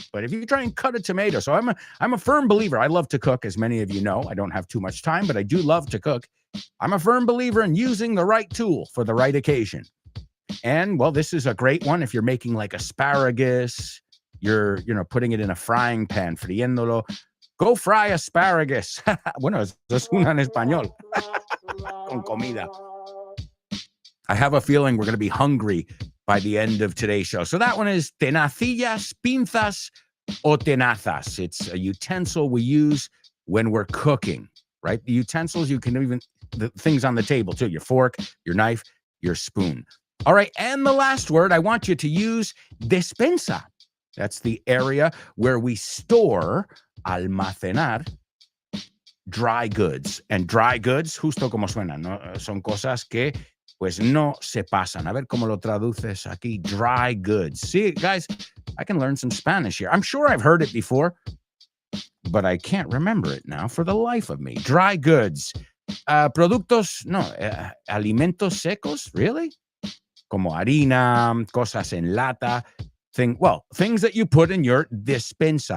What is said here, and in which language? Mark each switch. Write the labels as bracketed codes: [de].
[en] But if you try and cut a tomato, so I'm a firm believer. I love to cook, as many of you know. I don't have too much time, but I do love to cook. I'm a firm believer in using the right tool for the right occasion. And, well, this is a great one if you're making like asparagus, you're, putting it in a frying pan, friéndolo. Go fry asparagus. [es] Bueno, eso es una en español. Con comida. [en] I have a feeling we're going to be hungry by the end of today's show. So that one is [es] tenacillas, pinzas, O tenazas. [en] It's a utensil we use when we're cooking, right? The utensils, you can even, the things on the table too, your fork, your knife, your spoon. All right, and the last word, I want you to use despensa. That's the area where we store, almacenar, dry goods. And dry goods, [es] justo como suena, ¿no? Son cosas que pues no se pasan. A ver cómo lo traduces aquí, [en] dry goods. See, guys, I can learn some Spanish here. I'm sure I've heard it before, but I can't remember it now for the life of me. Dry goods. [es] Productos, no, alimentos secos, [en] really? [es] Como harina, cosas en lata, [en] things that you put in your despensa.